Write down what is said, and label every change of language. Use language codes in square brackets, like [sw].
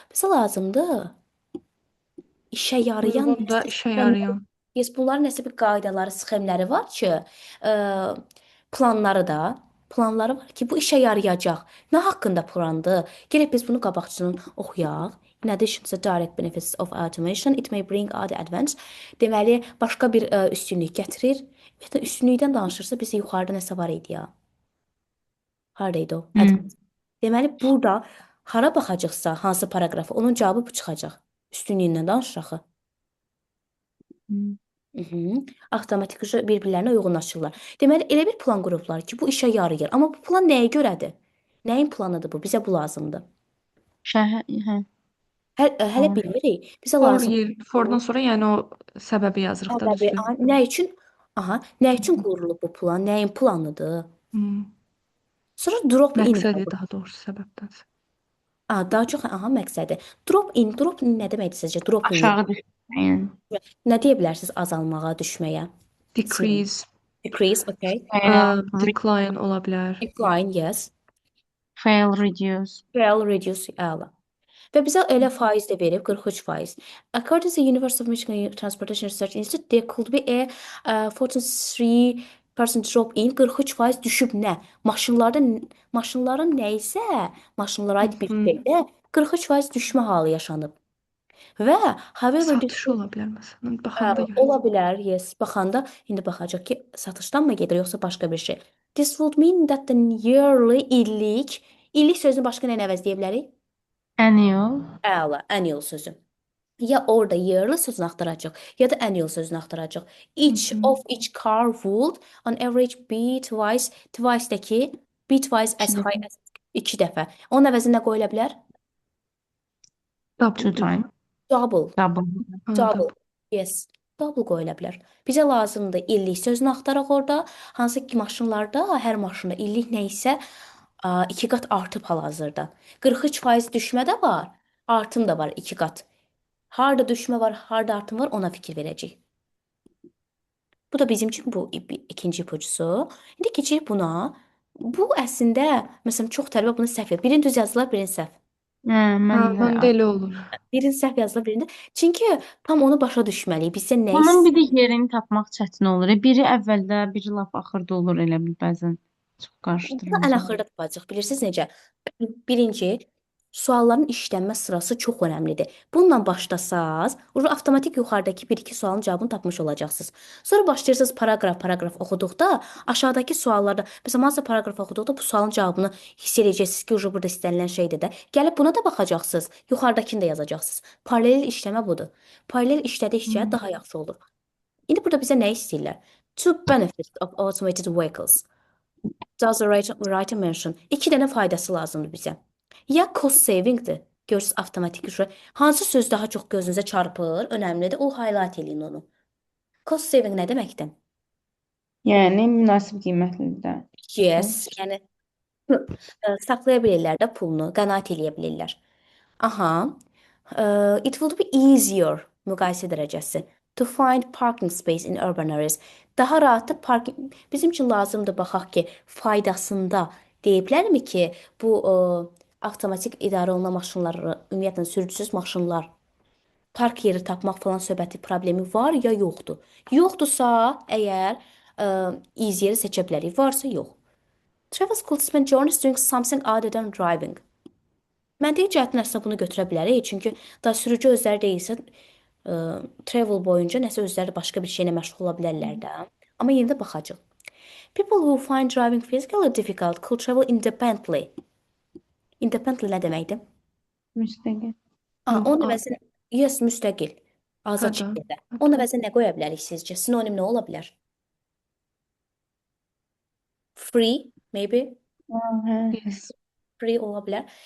[az] Bizə lazımdır işə yarayan, Uyğun da işə yarayan. Yes, bunların nəsə bir qaydaları, sxemləri var ki, planları var ki, bu işə yarayacaq. Nə haqqında plandır? Gələk biz bunu qabaqcadan oxuyaq. [en] In addition to the direct benefits of automation, it may bring other advantages. [az] Deməli, başqa bir üstünlük gətirir. Ümumiyyətlə, üstünlükdən danışırsa, bizə yuxarıda nəsə var idi ya. Haradaydı o? Hı. Deməli, burada hara baxacaqsa, hansı paraqrafa, onun cavabı bu çıxacaq. Üstünlüyündən danışırıq axı. Hı. Avtomatik bir-birlərinə uyğunlaşırlar. Deməli, elə bir plan qurublar ki, bu işə yarayır. Amma bu plan nəyə görədir? Nəyin planıdır bu? Bizə bu lazımdır. Şəhər, hə. Hələ [en] For. [az] bilmirik. Bizə [en] For, [az] lazım fordan sonra yəni o səbəbi yazırıq da səbəbi, düzdür. nə üçün? Aha, nə üçün qurulub bu plan? Nəyin planıdır? Hmm. Sonra drop in var. Məqsədi daha doğrusu səbəbdən. Daha çox məqsədi. Drop in nə deməkdir sizcə? Drop in Aşağı düşməyin. nə deyə bilərsiniz azalmağa, düşməyə? [en] Decrease, Decrease, okay. Fail, [az] decline ola bilər. [en] Decline, yes. fail, reduce. Fail, reduce, əla. [az] Və bizə elə faiz də verib 43%. [en] According to the University of Michigan Transportation Research Institute, there could be a 43% drop in [az] 43% düşüb nə? Maşınların nə isə maşınlara aid bir şeydə 43% düşmə halı yaşanıb. Və however Satış ola bilər məsələn. Baxanda ola görə. bilər, yes. Baxanda indi baxacaq ki, satışdan mı gedir yoxsa başqa bir şey. [en] This would mean that the yearly [az] illik sözünü başqa nə əvəzləyə bilərik? [en] Annual. [az] Əla, annual sözü. Ya orada yearly sözünü axtaracaq, ya da annual sözünü axtaracaq. [en] Each car would on average be twice-dəki twice as [az] İki [en] high as [az] 2 dəfə. Onun əvəzinə nə qoyula bilər? [en] Two Double. times. Double. Double. Double. Yes. Double [az] qoyula bilər. Bizə lazımdır illik sözünü axtaraq orada. Hansı ki maşınlarda hər maşında illik nə isə 2 qat artıb hal-hazırda. 43% düşmə də var, artım da var 2 qat. Harda düşmə var, harda artım var, ona fikir verəcəyik. Bu da bizim üçün bu ikinci ipucusu. İndi keçirik buna. Bu əslində, məsələn, çox tələbə bunu səhv edir. Birini düz yazdılar, birini səhv. Hə, mən də. Məndə elə olur. Birini səhv yazdılar, birində. Çünki tam onu başa düşməliyik. Bizə nə Bunun bir də yerini tapmaq çətin olur. Biri əvvəldə, biri lap axırda olur elə bil bəzən. Çox Bunu ən qarışdırıcı. axırda tapacağıq. Bilirsiniz necə? Birinci, sualların işlənmə sırası çox önəmlidir. Bununla başlasaz, avtomatik yuxarıdakı bir-iki sualın cavabını tapmış olacaqsınız. Sonra başlayırsınız paragraf oxuduqda, aşağıdakı suallarda, məsələn, hansısa paragraf oxuduqda bu sualın cavabını hiss edəcəksiniz ki, burada istənilən şeydir də. Gəlib buna da baxacaqsınız, yuxarıdakını da yazacaqsınız. Paralel işləmə budur. Paralel işlədikcə daha yaxşı olur. İndi burada bizə nə istəyirlər? [en] Two benefits of automated vehicles. Does the writer mention? [az] İki dənə faydası lazımdır bizə. Ya cost savingdir. Görürsüz avtomatik üzrə. Hansı söz daha çox gözünüzə çarpır? Önəmlidir. O highlight eləyin onu. Cost saving nə deməkdir? Yəni münasib qiymətlidir. Yes, yəni saxlaya bilirlər də pulunu, qənaət eləyə bilirlər. Aha. [en] It would be easier [az] müqayisə dərəcəsi [en] to find parking space in urban areas. [az] Daha rahat parking bizim üçün lazımdır baxaq ki, faydasında deyiblərmi ki, bu avtomatik idarə olunan maşınları, ümumiyyətlə sürücüsüz maşınlar park yeri tapmaq falan söhbəti problemi var ya yoxdur. Yoxdursa, əgər easy yeri seçə bilərik. Varsa yox. [en] Travelers could spend journeys doing something other than driving. [az] Məntiqi cəhətdən əslində bunu götürə bilərik. Çünki da sürücü özləri deyilsə, travel boyunca nəsə özləri başqa bir şeylə məşğul ola bilərlər də. Amma yenə də baxacaq. [en] People who find driving physically difficult could travel independently. [az] Independently nə deməkdir? Müstəqil. Onun əvəzinə yes, müstəqil. Azad Hə də. şəkildə. Onun əvəzinə nə qoya bilərik sizcə? Sinonim nə ola bilər? [en] Free, maybe. [az] Hə. [en] Yes. [az] Free ola bilər.